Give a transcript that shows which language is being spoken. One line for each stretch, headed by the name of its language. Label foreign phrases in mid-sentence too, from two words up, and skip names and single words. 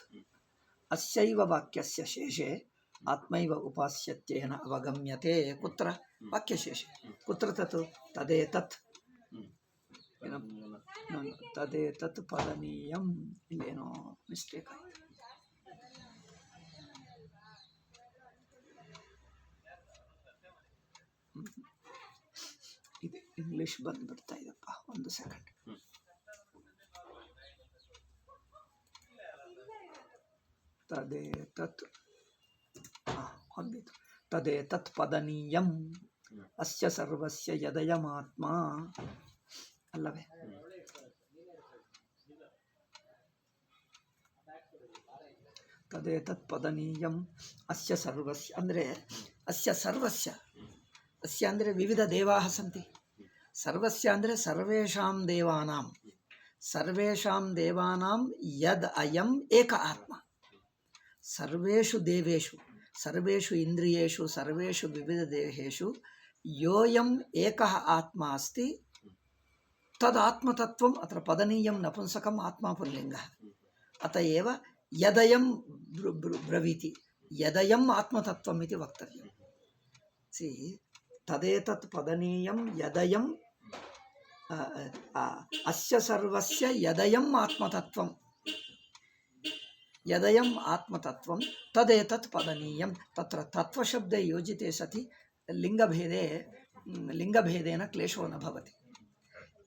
Sanskrit: अस्यैव वाक्यस्य शेषे आत्मैव उपास्यत्वेन अवगम्यते. कुत्र? वाक्यशेषे. कुत्र तत्? तदेतत् तदेतत् पदनीयम्.
Kannada: ಇಲ್ಲೇನೋ ಮಿಸ್ಟೇಕ್ ಆಯಿತು. ಇದು ಇಂಗ್ಲಿಷ್ ಬಂದ್ಬಿಡ್ತಾ ಇದಪ್ಪ. ಒಂದು ಸೆಕೆಂಡ್. ತದೇತತ್ ಹೊಂದಿತು.
Sanskrit: ತದೇತತ್ ಪದನೀಯಂ ಅಸ್ಯ ಸರ್ವಸ್ಯ ಯದಯಮಾತ್ಮ ಅಲ್ಲವೇ? ತದೇತತ್ ಪದನೀಯಂ ಅಸ್ಯ ಸರ್ವಸ್ಯ ಅಂದರೆ ಅಸ್ಯ ಸರ್ವಸ್ಯ. ಅಸ್ಯ ಅಂದರೆ ವಿವಿಧ ದೇವಾಃ ಸಂತಿ. ಸರ್ವಸ್ಯ ಅಂದರೆ ಸರ್ವೇಷಾಂ ದೇವಾನಾಂ. ಸರ್ವೇಷಾಂ ದೇವಾನಾಂ ಯದ್ ಅಯಂ ಏಕ ಆತ್ಮ. ಸರ್ವೇಷು ದೇವೇಷು, ಸರ್ವೇಷು ಇಂದ್ರಿಯೇಷು, ಸರ್ವೇಷು ವಿವಿಧ ದೇಹೇಷು ಯೋಯಂ ಏಕಃ ಆತ್ಮ ಅಸ್ತಿ ತದ್ ಆತ್ಮತತ್ವಂ. ಅತ್ರ ಪದನೀಯಂ ನಪುಂಸಕಂ, ಆತ್ಮ ಪುಲ್ಲಿಂಗಃ. ಅತ ಏವ ಯದಯಂ ಬ್ರವೀತಿ. ಯದಯಂ ಆತ್ಮತತ್ವಂ ಇತಿ ವಕ್ತವ್ಯಂ. ಸಿ ತದೇತತ್ ಪದನೀಯಂ ಯದಯಂ ಅಸ್ಯ ಸರ್ವಸ್ಯ ಯದಯಂ ಆತ್ಮತತ್ವಂ. यदयम् आत्मतत्वं तदेतत् पदनीयं. तत्र तत्वशब्दे योजिते सति लिङ्गभेदेन क्लेशो न भवति.